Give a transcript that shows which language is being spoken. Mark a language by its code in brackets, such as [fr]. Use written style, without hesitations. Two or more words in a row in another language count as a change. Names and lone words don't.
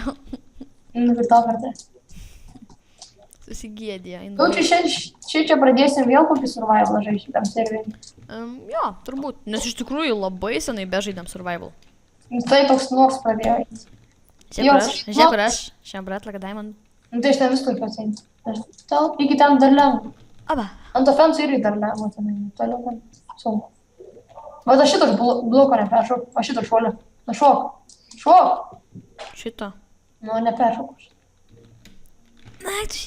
[lt] Nuvirtau kartą. Susigėdėjo. Čia pradėsim vėl kokį survival žaisti šitam serverį. Jo, turbūt. Nes iš tikrųjų labai senai bežaidėm survival. Tai toks nors pradėjo. Žiūrėk, kur aš. Šiam brat [en] like a diamond. [lt] Tai aš ten viską pasiimti. Iki ten dar lengva. Aba. Ant to fenso irgi dar lengva. Toliau ten sunku. Bet aš šito bloko neperšoku. Aš šito šuolio. Na šok. Šok. Šito. Nu, neperšoku. Na, tu šį.